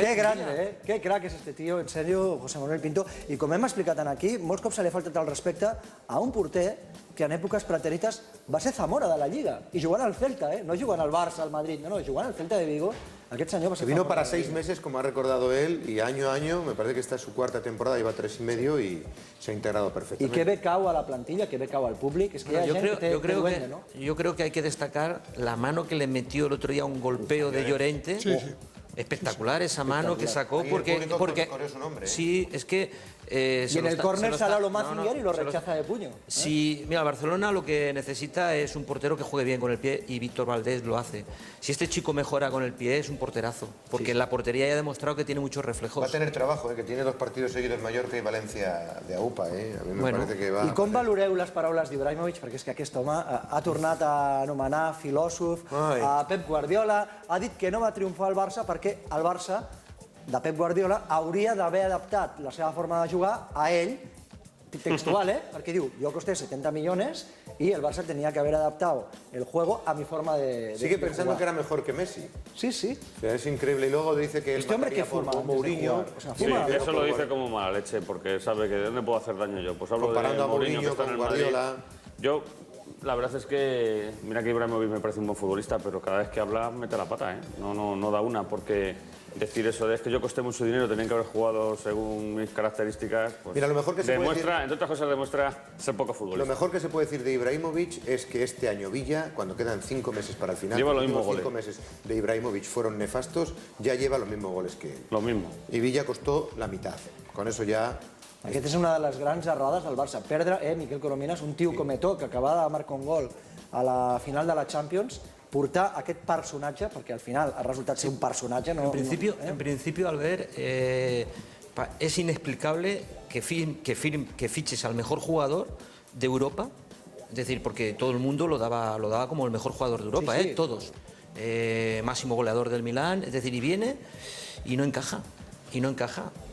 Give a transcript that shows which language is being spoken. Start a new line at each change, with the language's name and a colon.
Spanish: Qué grande, Qué crack és este tio, en sèrio, José Manuel Pinto.
Catalan: I com hem explicat aquí, molts cops se li ha faltat el respecte a un porter que en èpoques pretèrites va ser Zamora de la Lliga i jugant al Celta, no jugant al Barça, al Madrid, no, jugant al Celta de Vigo. Aquest senyor va ser
Spanish: vino para 6 meses, como ha recordado él, y año a año, me parece que esta es su 4ª temporada, lleva 3 y medio y se ha integrado perfectamente.
Catalan: I que bé cau a la plantilla, que bé cau al públic, és que hi ha gent que té duende, ¿no?
Spanish: Yo creo que hay que destacar la mano que le metió el otro día un golpeo de Llorente. Sí. Espectacular esa mano que sacó porque sí, es que y en el córner sale lo Mazinger y lo rechaza de puño. Sí, mira, el Barcelona lo que necesita es un portero que juegue bien con el pie y Víctor Valdés lo hace. Si este chico mejora con el pie es un porterazo, porque en la portería ya ha demostrado que tiene muchos reflejos. Va a tener trabajo, que tiene 2 partidos seguidos, Mallorca y València de AUPA. A mí me parece que va...
Catalan: I com valoreu les paraules d'Ibrahimovic? Perquè és que aquest home ha tornat a anomenar filòsof a Pep Guardiola, ha dit que no va triomfar al Barça perquè el Barça de Pep Guardiola hauria d'haver adaptat la seva forma de jugar a ell, textual, perquè diu,
Spanish: yo costé 70 millones y el Barça tenía que haber adaptado el juego a mi forma de Sigue pensando que era mejor que Messi. Sí, sí. O sea, es increíble. Y luego dice que él mataría por Mourinho. Sí, eso lo dice como mala leche, porque sabe que de dónde puedo hacer daño yo. Pues hablo comparando de Mourinho, que está con en el Madrid. Guardiola. Yo, la verdad es que, mira que Ibrahimovic me parece un buen futbolista, pero cada vez que habla mete la pata, no da una, porque decir eso de es que yo costé mucho dinero, tenían que haber jugado según mis características, pues mira, lo mejor que se puede decir, entre otras cosas, demuestra ser poco futbolista. Lo mejor que se puede decir de Ibrahimovic es que este año Villa, cuando quedan 5 meses para el final, lleva los mismos 5 meses de Ibrahimovic fueron nefastos, ya lleva los mismos goles que él. Lo mismo. Y Villa costó la mitad. Con eso ya
Catalan: Aquesta és una de les grans errades del Barça. Perdre, Miquel Coromines, un tio com Eto'o, que acabava de marcar un gol a la final de la Champions, portar aquest personatge, perquè al final ha resultat ser un personatge...
Spanish: En principio, Albert, es inexplicable que fiches al mejor jugador de Europa, es decir, porque todo el mundo lo daba como el mejor jugador de Europa, Sí, sí. todos. Máximo goleador del Milán, es decir, y viene y no encaja. Y no encaja.